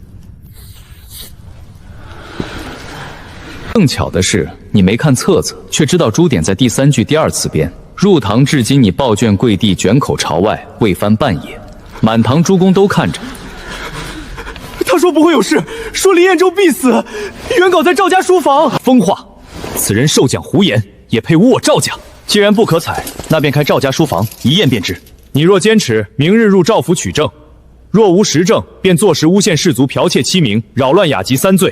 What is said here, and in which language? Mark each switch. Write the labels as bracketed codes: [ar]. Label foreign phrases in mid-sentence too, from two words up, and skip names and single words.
[zh] 更巧的是，你没看册子，却知道朱点在第3句第2次边。入堂至今，你抱卷跪地，卷口朝外，未翻半页，滿堂诸公都看着。他說不會有事，說林彥州必死，原稿在趙家書房。瘋話！此人受獎胡言，也配侮我趙家？既然不可採，那便開趙家書房一驗便知。你若堅持，明日入趙府取證；若無實證，便坐實誣陷士卒、剽竊欺名、擾亂雅集3罪。